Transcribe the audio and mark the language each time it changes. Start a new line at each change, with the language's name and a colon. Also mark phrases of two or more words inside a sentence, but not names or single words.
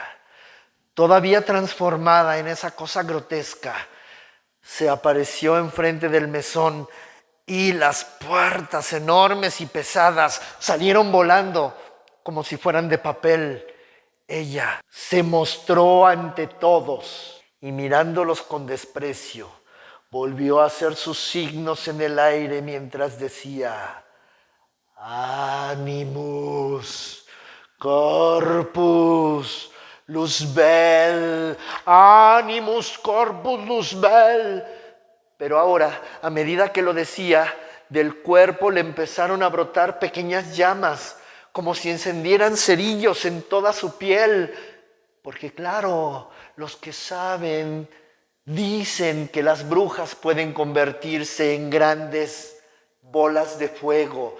Spanish: Todavía transformada en esa cosa grotesca, se apareció enfrente del mesón y las puertas enormes y pesadas salieron volando como si fueran de papel. Ella se mostró ante todos y mirándolos con desprecio, volvió a hacer sus signos en el aire mientras decía:
Latin: Animus, corpus, Luzbel, animus corpus Luzbel.
Spanish: Pero ahora, a medida que lo decía, del cuerpo le empezaron a brotar pequeñas llamas, como si encendieran cerillos en toda su piel. Porque claro, los que saben dicen que las brujas pueden convertirse en grandes bolas de fuego.